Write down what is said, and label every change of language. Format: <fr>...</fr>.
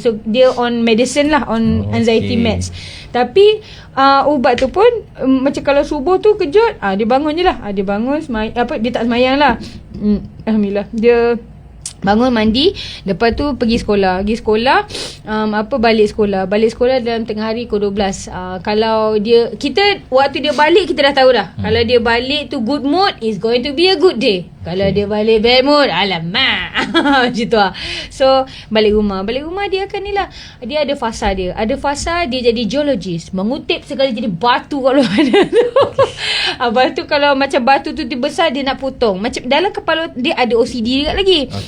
<ms>So dia</ms> <en>on medicine</en> <ms>lah,</ms> <en>on anxiety meds.</en> <ms>Tapi ubat tu pun macam kalau subuh tu kejut, dia bangun je lah. Dia bangun dia tak semayang lah. Alhamdulillah. Dia bangun mandi, lepas tu pergi sekolah. Balik sekolah dalam tengah hari pukul 12. Kalau waktu dia balik kita dah tahu dah. Kalau dia balik tu</ms> <en>good mood, is going to be a good day.</en> <ms>Kalau dia balik</ms> <en>bad mood,</en> <ms>alamak. Macam tu lah. So balik rumah dia akan ni lah. Dia ada fasa dia. Dia jadi geologist, mengutip segala jadi batu kat luar mana tu. Batu, kalau macam batu tu besar, dia nak potong. Macam dalam kepala dia ada OCD juga lagi.</ms>